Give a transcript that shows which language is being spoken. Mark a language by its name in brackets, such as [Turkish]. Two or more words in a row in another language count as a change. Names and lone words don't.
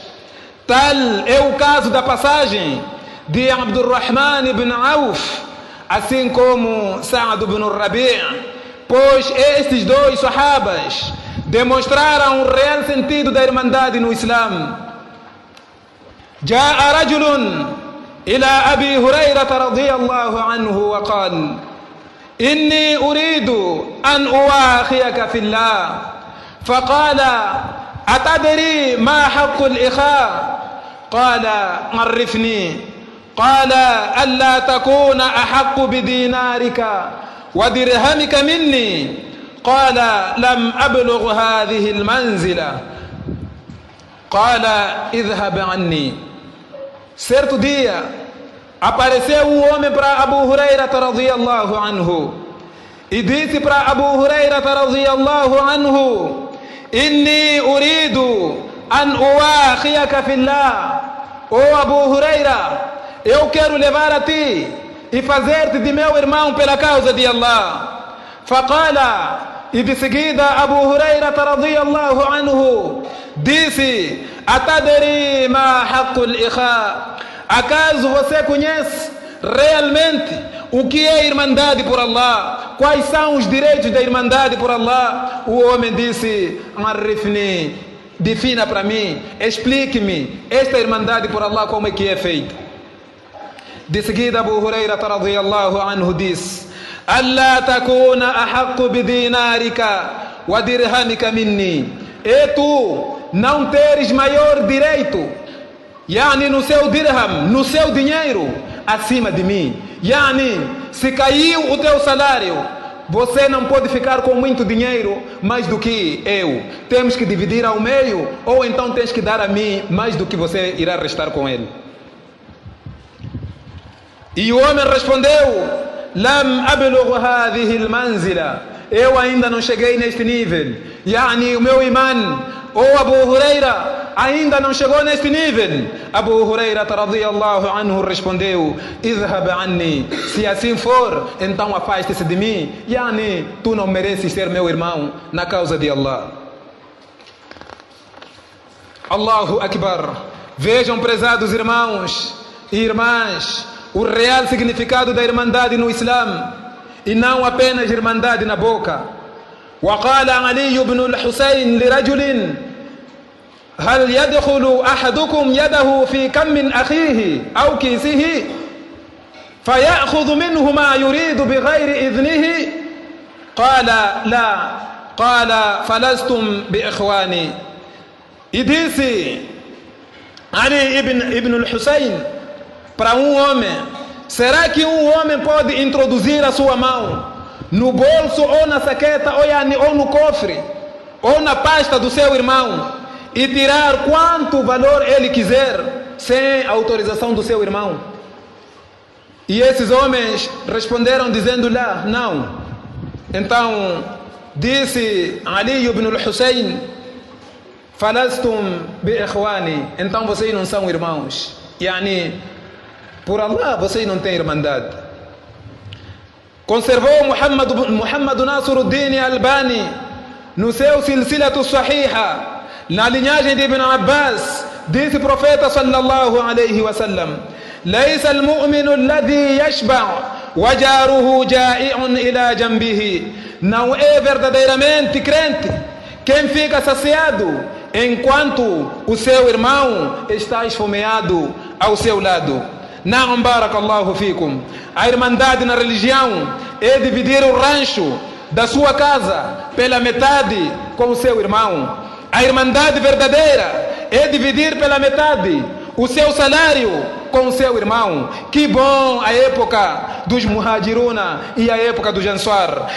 [Portuguese] Tal é o caso da passagem de Abdurrahman ibn Auf, assim como Sa'd ibn Rabi', pois estes dois sahabas demonstraram o real sentido da irmandade no Islã. [Arabic] جاء رجل إلى أبي هريرة رضي الله عنه وقال: إني أريد أن أواخيك في الله فقال أتدري ما حق الإخاء؟ قال عرفني. قال ألا تكون أحق بدينارك ودرهمك مني. قال لم أبلغ هذه المنزلة. قال اذهب عني. [Portuguese] Certo dia apareceu um homem para Abu Huraira [Arabic] رضي الله عنه [Portuguese] e disse para Abu Huraira [Arabic] رضي الله عنه: إني أريد أن أواخيك في الله. [Portuguese] Oh Abu Huraira, eu quero levar a ti e fazer-te de meu irmão pela causa de Allah. Faqala, e de seguida Abu Huraira [Arabic] رضي الله عنه [Portuguese] disse: [Arabic] أتدري ما حق الإخاء? [Portuguese] Acaso você conhece realmente o que é irmandade por Allah? Quais são os direitos da irmandade por Allah? O homem disse: Arifni, defina para mim, explique-me esta irmandade por Allah, como é que é feita. De seguida Abu Huraira [Arabic] رضي الله عنه [Portuguese] disse: [Arabic] ألا تكون أحق بدينارك ودرهمك مني. [Portuguese] E tu não teres maior direito, yani no seu dirham, no seu dinheiro, acima de mim. Yani, se caiu o teu salário, você não pode ficar com muito dinheiro mais do que eu. Temos que dividir ao meio, ou então tens que dar a mim mais do que você irá restar com ele. E o homem respondeu: [Arabic] لم أبلغ هذه المنزلة. [Portuguese] Eu ainda não cheguei neste nível. Yani, o meu imã, ou Abu Huraira, ainda não chegou neste nível. Abu Huraira [Arabic] رضي الله عنه [Portuguese] respondeu: [Arabic] اذهب عني. [Portuguese] Se assim for, então afaste-se de mim. Yani, tu não mereces ser meu irmão na causa de Allah. [Arabic] الله أكبر. [Portuguese] Vejam, prezados irmãos e irmãs, o real significado da irmandade no Islã, e não apenas irmandade na boca. [Arabic] وقال علي بن الحسين لرجل: هل يدخل أحدكم يده في كم من أخيه أو كيسه فيأخذ منه ما يريد بغير إذنه؟ قال لا. قال فلستم بإخواني. [Portuguese] E disse Ali ibn al-Hussein para um homem: será que um homem pode introduzir a sua mão no bolso ou na saqueta ou no cofre ou na pasta do seu irmão e tirar quanto valor ele quiser sem autorização do seu irmão? E esses homens responderam dizendo lá: não. Então disse Ali ibn al-Hussein: [Arabic] فلستم بإخواني. [Portuguese] Então vocês não são irmãos. Yani, por Allah, vocês não têm irmandade. Conservou Muhammad Nasruddin Albani no seu Silsilatu Sahiha, na linhagem de Ibn Abbas, disse o profeta [Arabic] صلى الله عليه وسلم: ليس المؤمن الذي يشبع وجاره جائع إلى جنبه. [Portuguese] Não é verdadeiramente crente quem fica saciado enquanto o seu irmão está esfomeado ao seu lado. [Arabic] نعم، بارك الله فيكم. [Portuguese] A irmandade na religião é dividir o rancho da sua casa pela metade com o seu irmão. A irmandade verdadeira é dividir pela metade o seu salário com o seu irmão. Que bom a época dos muhajiruna e a época dos ansar.